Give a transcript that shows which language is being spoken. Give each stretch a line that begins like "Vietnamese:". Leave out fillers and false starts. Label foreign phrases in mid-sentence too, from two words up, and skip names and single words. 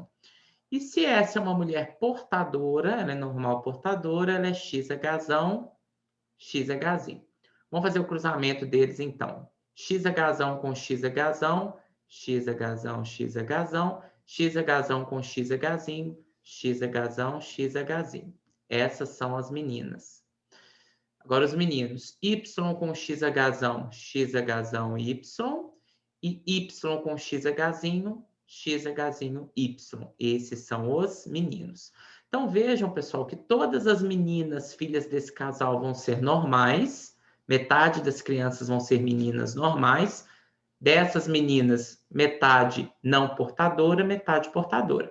Portuguese: E se essa é uma mulher portadora, ela é normal portadora, ela é XH, XH. Vamos fazer o cruzamento deles, então. XH com XH, XH, XH, XH com XH, XH, XH. Essas são as meninas. Agora os meninos. Y com XH, XH, Y. E Y com XH, XH, Y. Esses são os meninos. Então vejam, pessoal, que todas as meninas, filhas desse casal, vão ser normais. Metade das crianças vão ser meninas normais. Dessas meninas, metade não portadora, metade portadora.